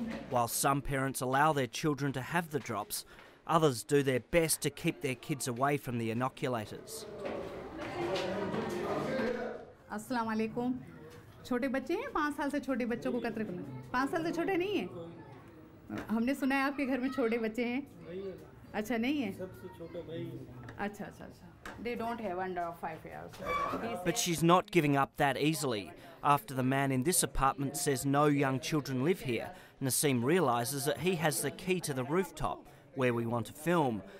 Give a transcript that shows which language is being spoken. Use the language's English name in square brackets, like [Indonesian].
[English] While some parents allow their children to have the drops, others do their best to keep their kids away from the inoculators. [Hindi] अस्सलाम वालेकुम छोटे बच्चे हैं 5 साल से छोटे बच्चों को कतरे पिलाना 5 साल से छोटे नहीं हैं हमने सुना है आपके घर में छोटे बच्चे हैं अच्छा नहीं है सबसे छोटा भाई अच्छा अच्छा अच्छा [English] they don't have under 5 years but she's not giving up that easily. After the man in this apartment says no young children live here, Naseem realises that he has the key to the rooftop where we want to film,